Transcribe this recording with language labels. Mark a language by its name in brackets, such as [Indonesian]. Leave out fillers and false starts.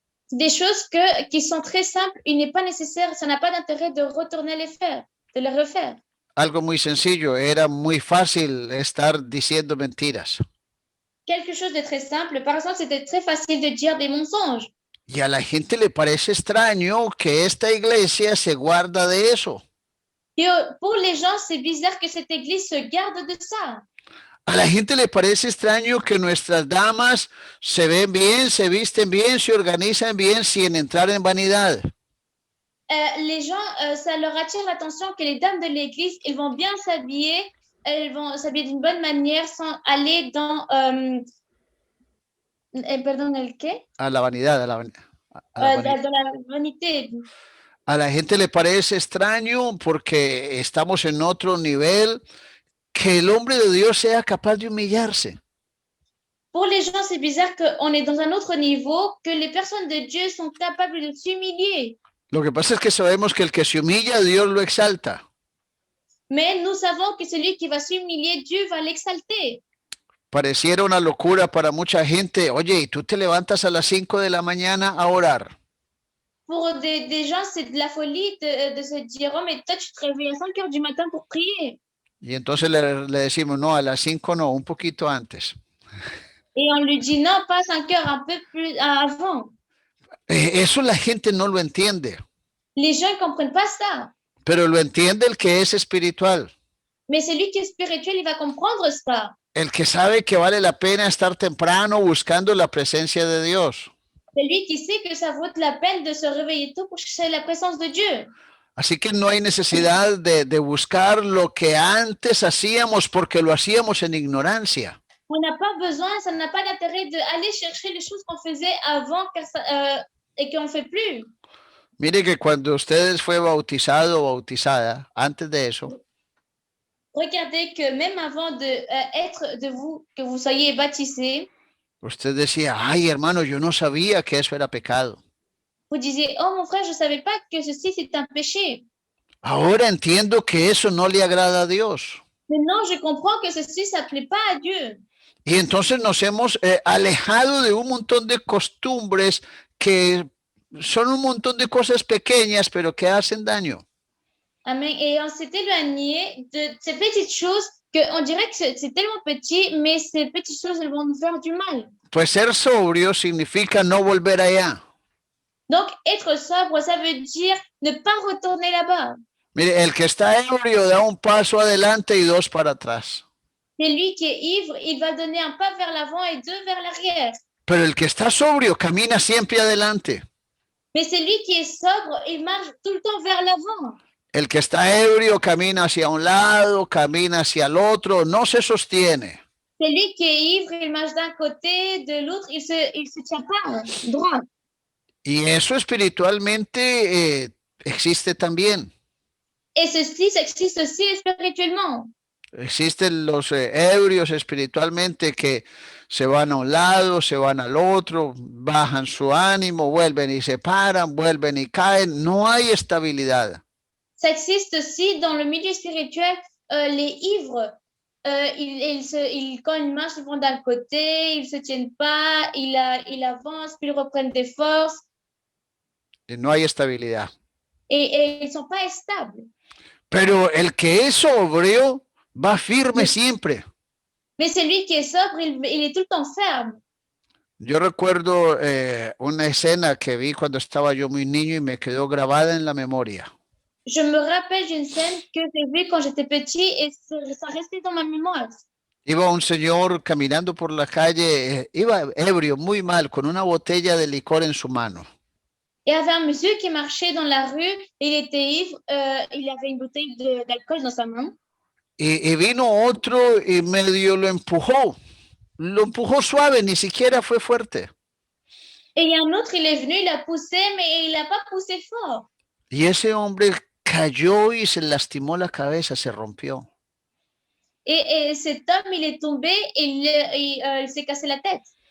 [French] Des choses qui sont très simples, il n'est pas nécessaire, ça n'a pas d'intérêt de retourner les faire, de les refaire. [Spanish] Algo muy sencillo, era muy fácil estar diciendo mentiras. [French] Quelque chose de très simple, par exemple, c'était très facile de dire des mensonges. [Spanish] Y a la gente le parece extraño que esta iglesia se guarda de eso. [French] Et pour les gens, c'est bizarre que cette église se garde de ça. [Spanish] A la gente le parece extraño que nuestras damas se ven bien, se visten bien, se organizan bien sin entrar en vanidad. [French] Les gens, ça leur attire l'attention que les dames de l'église, elles vont bien s'habiller, elles vont s'habiller d'une bonne manière sans aller dans... [Spanish] perdón, ¿el qué? A la vanidad, [French] Dans la vanité. [Spanish] A la gente le parece extraño porque estamos en otro nivel, que el hombre de Dios sea capaz de humillarse. [French] Pour les gens, c'est bizarre qu'on est dans un autre niveau, que les personnes de Dieu sont capables de s'humilier. [Spanish] Lo que pasa es que sabemos que el que se humilla, Dios lo exalta. [French] Mais nous savons que celui qui va s'humilier, Dieu va l'exalter. [Spanish] Pareciera una locura para mucha gente. Oye, ¿y tú te levantas a las 5 de la mañana a orar? [French] Pour des gens, c'est de la folie de se dire, oh, mais toi, tu te réveilles à 5 heures du matin pour prier. [Spanish] Y entonces le decimos, no, a las 5 no, un poquito antes. [French] Et on lui dit, non, pas 5 heures, un peu plus avant. [Spanish] Eso la gente no lo entiende. [French] Les gens ne comprennent pas ça. [Spanish] Pero lo entiende el que es espiritual. [French] Mais celui qui est spirituel, il va comprendre ça. [Spanish] El que sabe que vale la pena estar temprano buscando la presencia de Dios. [French] Celui qui sait que ça vaut la peine de se réveiller tôt pour chercher la présence de Dieu. [Spanish] Así que no hay necesidad de buscar lo que antes hacíamos porque lo hacíamos en ignorancia. [French] On n'a pas besoin, ça n'a pas d'intérêt d'aller chercher les choses qu'on faisait avant et qu'on ne fait plus. [Spanish] Mire que cuando usted fue bautizado o bautizada, antes de eso, [French] Regardez que même avant que vous soyez baptisé, [Spanish] usted decía, ay hermano, yo no sabía que eso era pecado. [French] vous disiez, oh mon frère, je ne savais pas que ceci c'est un péché. [Spanish] Ahora entiendo que eso no le agrada a Dios. [French] Maintenant, je comprends que ceci, ça ne plaît pas à Dieu. [Spanish] Y entonces nos hemos alejado de un montón de costumbres que son un montón de cosas pequeñas, pero que hacen daño. Amen. [French] Et on s'est éloigné de ces petites choses qu'on dirait que c'est tellement petit, mais ces petites choses, elles vont nous faire du mal. [Spanish] Pues ser sobrio significa no volver allá. [French] Donc, être sobre, ça veut dire ne pas retourner là-bas. [Spanish] Mire, el que está ebrio da un paso adelante y dos para atrás. [French] C'est lui qui est ivre, il va donner un pas vers l'avant et deux vers l'arrière. [Spanish] Pero el que está sobrio camina siempre adelante. [French] Mais c'est lui qui est sobre, il marche tout le temps vers l'avant. [Spanish] El que está ebrio camina hacia un lado, camina hacia el otro, no se sostiene. [French] C'est lui qui est ivre, il marche d'un côté, de l'autre, il se tient pas droit. [Spanish] Y eso espiritualmente existe también. [French] Et ceci, ça existe aussi spirituellement. [Spanish] Existen los ebrios espiritualmente que se van a un lado, se van al otro, bajan su ánimo, vuelven y se paran, vuelven y caen. No hay estabilidad. [French] Ça existe aussi dans le milieu spirituel, les ivres. Quand ils marchent, ils vont d'un côté, ils ne se tiennent pas, ils avancent, puis ils reprennent des forces. [Spanish] Y no hay estabilidad. [French] Et ils ne sont pas stables. [Spanish] Pero el que es sobrio va firme siempre. [French] Mais celui qui est sobre, il est tout le temps ferme. [Spanish] Yo recuerdo una escena que vi cuando estaba yo muy niño y me quedó grabada en la memoria. [French] Je me rappelle d'une scène que j'ai vue quand j'étais petit et ça restait dans ma mémoire. [Spanish] Iba un señor caminando por la calle, iba ebrio, muy mal, con una botella de licor en su mano. [French] Il y avait un monsieur qui marchait dans la rue, il était ivre, il avait une bouteille d'alcool dans sa main. [Spanish] Y vino otro y medio lo empujó suave, ni siquiera fue fuerte. [French] Et il y a un autre, il est venu, il a poussé, mais il n'a pas poussé fort. [Spanish] Y ese hombre cayó y se lastimó la cabeza, se rompió. [French] Et cet homme, il est tombé et il s'est cassé la tête.